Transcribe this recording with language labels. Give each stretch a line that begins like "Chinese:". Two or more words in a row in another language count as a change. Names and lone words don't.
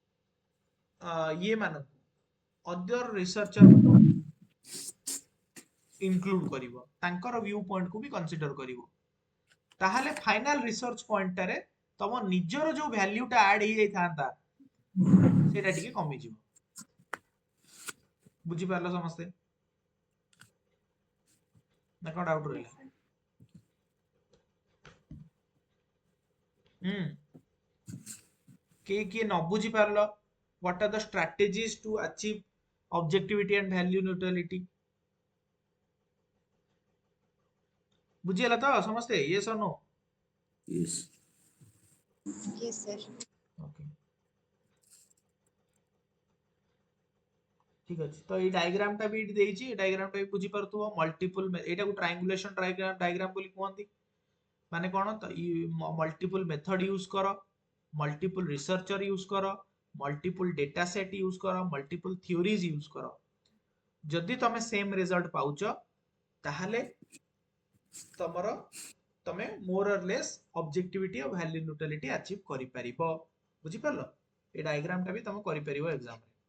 Odia: ये मान
English: other researcher
Odia: ଇନକ୍ଲୁଡ କରିବ ତାଙ୍କର
English: view point
Odia: କୁ ବି କନସିଡର କରିବ ତାହେଲେ
English: final research
Odia: ପଏଣ୍ଟରେ ତମ ନିଜର ଯୋଉ ଭ୍ୟାଲ୍ୟୁଟା ଆଡ୍ ହେଇଯାଇଥାନ୍ତା ସେଇଟା ଟିକେ କମିଯିବ ବୁଝିପାରିଲ ସମସ୍ତେ ନା କଣ ଡାଉଟ
English: Yes,
Odia: ରହିଲା
English: sir.
Odia: ହୁଁ କିଏ ନ ବୁଝି ପାରିଲ
English: what are the strategies to achieve objectivity and value neutrality
Odia: ବୁଝିଗଲା ତ ସମସ୍ତେ
English: yes or no Yes. Yes, sir.
Odia: okay ঠিক ଅଛି ତ ଏଇ ଡାଇଗ୍ରାମ ଟା ବି ଏଠି ଦେଇଛି ଏ ଡାଇଗ୍ରାମ ଟା ବି ବୁଝି ପାରୁଥିବ ମଲ୍ଟିପୁଲ ଏଇଟାକୁ
English: triangulation diagram
Odia: ବୋଲି କୁହନ୍ତି ମାନେ କଣ ତ
English: multiple method use
Odia: କର
English: multiple researcher use
Odia: କର
English: multiple data set use
Odia: କର
English: multiple theories use
Odia: କର ଯଦି ତମେ
English: same result
Odia: ପାଉଛ ତାହେଲେ ତମର ତମେ
English: more or less objectivity
Odia: ଆଉ
English: value neutrality achieve
Odia: କରିପାରିବ ବୁଝିପାରିଲ ଏ ଡାଇଗ୍ରାମ ଟା ବି ତମେ କରିପାରିବ ଏକ୍ସାମ ରେ